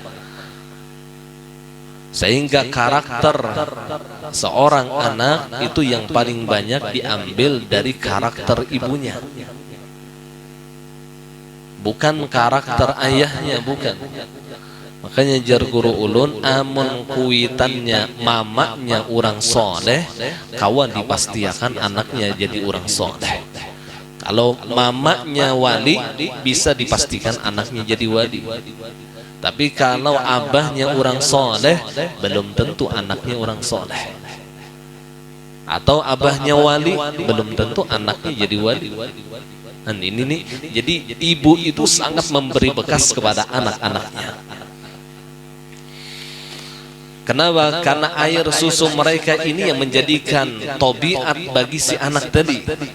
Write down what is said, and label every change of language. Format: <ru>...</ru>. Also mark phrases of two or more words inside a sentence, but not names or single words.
<id>Sehingga karakter seorang anak itu yang paling banyak diambil dari karakter ibunya, bukan karakter ayahnya, bukan.</id> <bjn>Makanya jar guru ulun, amun kuitannya mamanya orang soleh, kawan dipastikan anaknya jadi orang soleh.</bjn> <id>Kalau mamanya wali, bisa dipastikan anaknya jadi wali. Tapi kalau abahnya orang soleh, belum tentu anaknya orang soleh. Atau abahnya wali, belum tentu anaknya jadi wali. Nah, ini nih, jadi ibu itu sangat memberi bekas kepada anak-anaknya. Kenapa? Karena air susu mereka ini yang menjadikan tabiat bagi si anak tadi.</id>